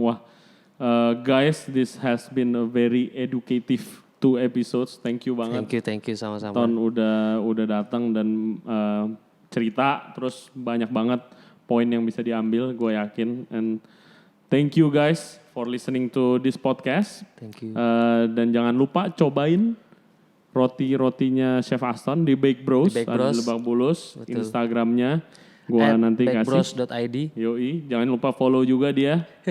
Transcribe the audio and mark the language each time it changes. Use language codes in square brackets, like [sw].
[en] Wah, guys, this has been a very educative 2 episodes. Thank you [id] banget. [en] Thank you [id] sama-sama. Ton udah datang dan cerita, terus banyak banget poin yang bisa diambil, gue yakin. [en] And thank you guys for listening to this podcast. Thank you. [id] Dan jangan lupa cobain roti-rotinya Chef Aston di Bake Bros. Ada di Lebak Bulus. Betul. Instagramnya gua nanti kasih. bakebros.id. Yoi, jangan lupa follow juga dia.